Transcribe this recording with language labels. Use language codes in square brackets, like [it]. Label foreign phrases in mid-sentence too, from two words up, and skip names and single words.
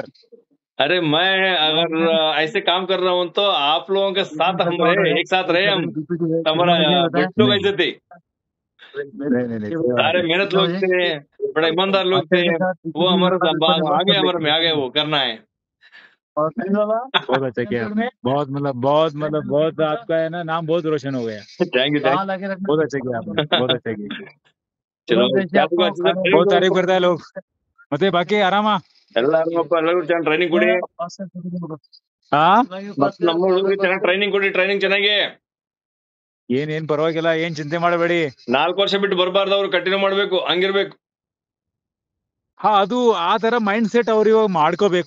[hi] अरे मैं अगर ऐसे काम कर रहा हूँ तो आप लोगों के साथ हम रहे, एक साथ रहे हम, हमारा बच्चों कैसे थे, सारे मेहनत लोग थे, बड़ा ईमानदार लोग थे, वो हमारे आगे हमारे में आ गए, वो करना है। बहुत अच्छा किया आपने। बहुत आपका है ना नाम बहुत रोशन हो गया। [en] Thank you [hi] बहुत अच्छा किया आपने, बहुत अच्छा किया। चलो क्या तुमको अच्छे से ट्रेनिंग बहुत तारीफ करता है लोग। [kn] ಮತ್ತೆ ಬಾಕಿ ಆರಾಮ? ಎಲ್ಲಾರಪ್ಪ ಎಲ್ಲರೂ ಚೆನ್ನಾಗಿ ಟ್ರೈನಿಂಗ್ ಕೊಡಿ. ಹಾ ಮತ್ತೆ ನಮ್ಮ ಹುಡುಗರಿಗೆ ಚೆನ್ನಾಗಿ ಟ್ರೈನಿಂಗ್ ಕೊಡಿ, ಟ್ರೈನಿಂಗ್ ಚೆನ್ನಾಗಿ. ಏನ್ ಪರವಾಗಿಲ್ಲ, ಏನ್ ಚಿಂತೆ ಮಾಡಬೇಡಿ. 4 ವರ್ಷ ಬಿಟ್ಟು ಬರಬಾರ್ದು, ಅವ್ರು ಕಂಟಿನ್ಯೂ ಮಾಡ್ಬೇಕು, ಹಂಗಿರ್ಬೇಕು. ಹಾ ಅದು ಆ ತರ ಮೈಂಡ್ ಸೆಟ್ ಅವ್ರು ಇವಾಗ ಮಾಡ್ಕೋಬೇಕು.